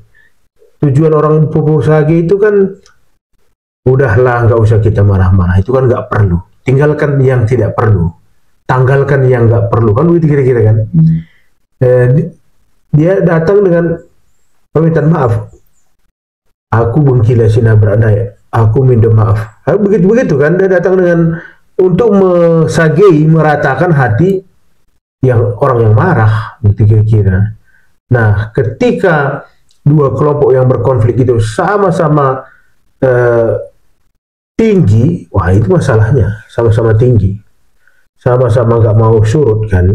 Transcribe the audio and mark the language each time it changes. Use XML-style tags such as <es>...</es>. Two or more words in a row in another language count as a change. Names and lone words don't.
<id>Tujuan orang purpursage itu kan, udahlah nggak usah kita marah-marah, itu kan nggak perlu, tinggalkan yang tidak perlu. tanggalkan yang nggak perlu, kan begitu kira-kira kan. Dia datang dengan permintaan maaf.</id> <btx>Aku bengkila sina beradai,</btx> <id>aku minta maaf. Begitu kan, dia datang dengan untuk mesagei, meratakan hati yang orang yang marah, gitu kira-kira. Nah, ketika dua kelompok yang berkonflik itu sama-sama tinggi, wah itu masalahnya, sama-sama tinggi, sama-sama nggak mau surut kan.</id>